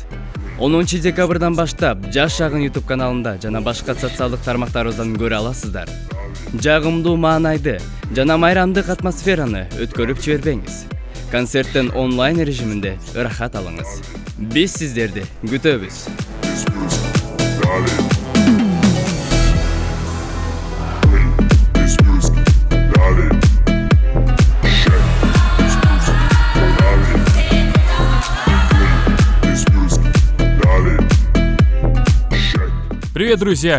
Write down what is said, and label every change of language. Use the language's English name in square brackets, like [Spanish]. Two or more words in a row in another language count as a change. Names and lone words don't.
[Kyrgyz] 10 декабрдан баштап Жаш Шагын YouTube каналында жана башка социалдык тармактарыбыздан көрө аласыздар. Жагымдуу маанайды жана майрамдык атмосфераны өткөрүп жибербеңиз. Концерттен онлайн режиминде ырахат алыңыз. Биз сиздерди күтөбүз. [English] This music. Dale. [Russian] Привет, друзья!